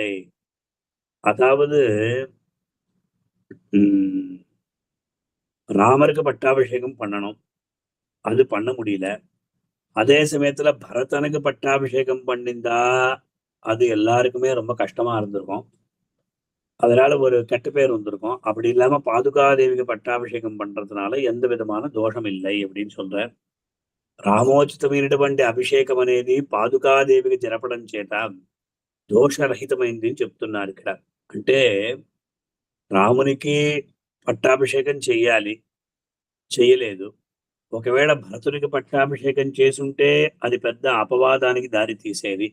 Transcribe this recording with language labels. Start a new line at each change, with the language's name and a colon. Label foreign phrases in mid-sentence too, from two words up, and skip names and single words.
Tamil: அதாவது ராமருக்கு பட்டாபிஷேகம் பண்ணணும், அது பண்ண முடியல. அதே சமயத்துல பரதனுக்கு பட்டாபிஷேகம் பண்ணிருந்தா அது எல்லாருக்குமே ரொம்ப கஷ்டமா இருந்திருக்கும். அதனால ஒரு கெட்ட பேர் வந்திருக்கும். அப்படி இல்லாம பாதுகாதேவிக்கு பட்டாபிஷேகம் பண்றதுனால எந்த விதமான தோஷம் இல்லை அப்படின்னு சொல்ற.
Telugu: రామోచితమైనటువంటి అభిషేకం అనేది పాదుకాదేవికి జరపడం చేత దోషరహితమైంది అని చెప్తున్నారు ఇక్కడ. అంటే రామునికి పట్టాభిషేకం చెయ్యాలి, చెయ్యలేదు. ఒకవేళ భరతునికి పట్టాభిషేకం చేసుంటే అది పెద్ద అపవాదానికి దారి తీసేది.